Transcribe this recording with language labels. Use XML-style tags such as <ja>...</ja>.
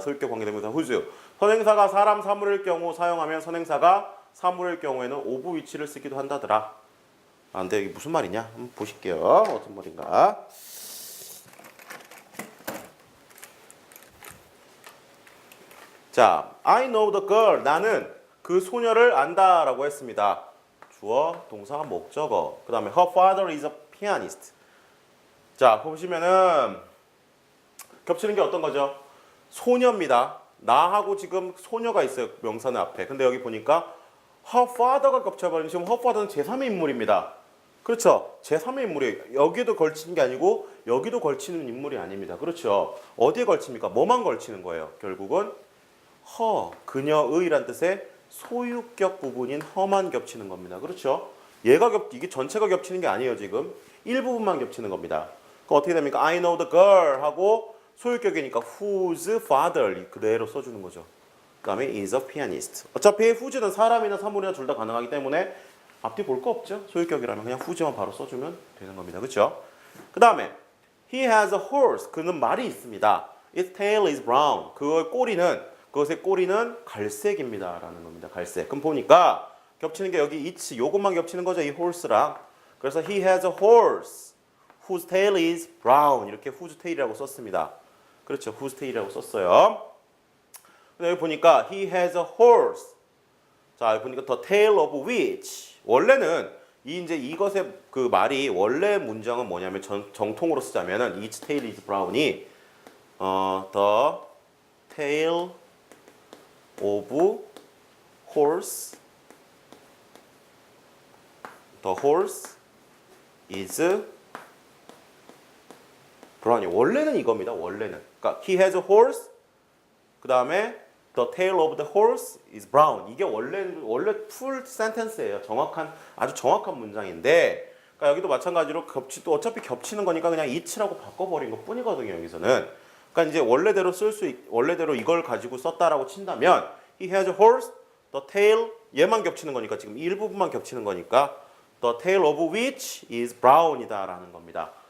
<ko>소유격 관계대명사 whose. 선행사가 사람, 사물일 경우 사용하면 선행사가 사물일 경우에는</ko> <en>of which</en> <ko>를 쓰기도 한다더라. 아, 근데 이게 무슨 말이냐? 한번 보실게요. 어떤 말인가? 자,</ko> <en>I know the girl.</en> <ko>나는 그 소녀를 안다라고 했습니다. 주어, 동사, 목적어. 그 다음에</ko> <en>her father is a pianist.</en> <ko>자, 보시면은 겹치는 게 어떤 거죠? 소녀입니다. 나하고 지금 소녀가 있어요. 명사는 앞에. 근데 여기 보니까</ko> <en>her father</en> <ko>가 겹쳐버리면 지금 her father는 제3의 인물입니다. 그렇죠? 제3의 인물이에요. 여기도 걸치는 게 아니고 여기도 걸치는 인물이 아닙니다. 그렇죠? 어디에 걸칩니까? 뭐만 걸치는 거예요? 결국은 그녀의란 뜻의 소유격 부분인 허만 겹치는 겁니다. 그렇죠? 이게 전체가 겹치는 게 아니에요. 지금 일부분만 겹치는 겁니다. 그럼 어떻게 됩니까?</ko> <en>I know the girl</en> <ko>하고 소유격이니까</ko> <en>whose father</en> <ko>그대로 써주는 거죠. 그 다음에</ko> <en>is a pianist.</en> <ko>어차피 whose는 사람이나 사물이나 둘 다 가능하기 때문에 앞뒤 볼 거 없죠. 소유격이라면 그냥 whose만 바로 써주면 되는 겁니다. 그렇죠? 그 다음에</ko> <en>he has a horse.</en> <ko>그는 말이 있습니다.</ko> <en>Its tail is brown.</en> <ko>그것의 꼬리는 갈색입니다. 라는 겁니다. 갈색. 그럼 보니까 겹치는 게 여기 it's 요것만 겹치는 거죠. 이 horse랑. 그래서</ko> <en>he has a horse whose tail is brown.</en> <ko>이렇게</ko> <en>whose tail</en> <ko>이라고 썼습니다. 그렇죠.</ko> <en>whose tail</en> <ko>이라고 썼어요. 근데 여기 보니까</ko> <en>he has a horse.</en> <ko>자, 여기 보니까</ko> <en>the tail of which.</en> <ko>원래는 이것의 그 말이 원래 문장은 뭐냐면 정통으로 쓰자면은</ko> <en>its tail is brown</en> <ko>이</ko> <en>the tail of horse. The horse is brown이</en> <ko>원래는 이겁니다. 원래는. 그러니까</ko> <en>he has a horse.</en> <ko>그 다음에</ko> <en>the tail of the horse is brown.</en> <ko>이게 원래</ko> <en>full sentence</en> <ko>예요. 아주 정확한 문장인데, 그러니까 여기도 마찬가지로 어차피 겹치는 거니까 그냥 it라고 바꿔버린 것 뿐이거든요. 여기서는. 그러니까 이제 원래대로 이걸 가지고 썼다라고 친다면</ko> <en>he has a horse, the tail</en> <ko>얘만 겹치는 거니까 지금 일부분만 겹치는 거니까</ko> <en>the tail of which is brown</en> <ko>이다라는 겁니다.</ko>